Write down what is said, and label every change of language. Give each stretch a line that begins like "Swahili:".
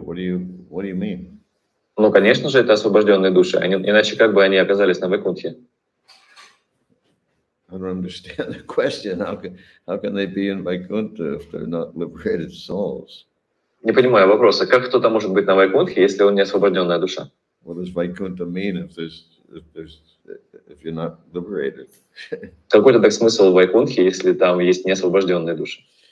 English: What do you mean?
Russian: Ну, конечно же, это освобожденные души. Иначе как бы они оказались на Вайкунтхе?
English: I don't understand the question. How can they be in Vaikuntha if they're not liberated souls?
Russian: Не понимаю вопроса. Как кто-то может быть на Вайкунтхе, если он не освобожденная душа?
English: What does Vaikuntha mean if you're not liberated?
Russian: Какой-то так смысл в Вайкунтхе, если там есть неосвобожденные души?